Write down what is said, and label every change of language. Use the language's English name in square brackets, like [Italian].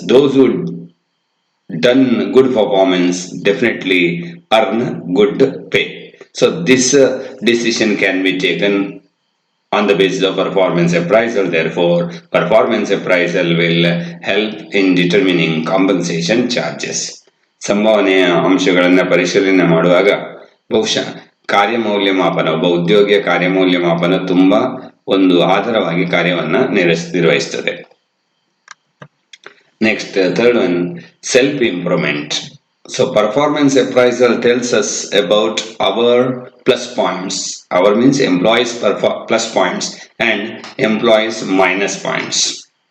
[English] Those who done good performance definitely earn good pay. So this decision can be taken on the basis of performance appraisal. Therefore, performance appraisal will help in determining compensation charges. [Kannada] ಸಂಭಾವನೆಯ ಅಂಶಗಳನ್ನು ಪರಿಶೀಲನೆ ಮಾಡುವಾಗ ಬಹುಶಃ ಕಾರ್ಯಮೌಲ್ಯಮಾಪನ, ಒಬ್ಬ ಉದ್ಯೋಗಿಯ ಕಾರ್ಯಮೌಲ್ಯಮಾಪನ ತುಂಬಾ ಒಂದು ಆಧಾರವಾಗಿ ಕಾರ್ಯವನ್ನ ನಿರ್ವಹಿಸುತ್ತದೆ. [English] Next, third one, self-improvement. So performance appraisal tells us about our plus points. Our means employees plus points and employees minus points.